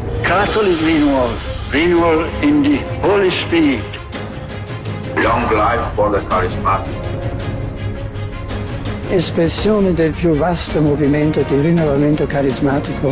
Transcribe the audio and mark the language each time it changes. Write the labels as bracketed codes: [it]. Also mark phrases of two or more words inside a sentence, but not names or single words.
[en] Catholic renewal, renewal in the Holy Spirit. Long life for the charismatic. [it] Espressione del più vasto movimento di rinnovamento carismatico.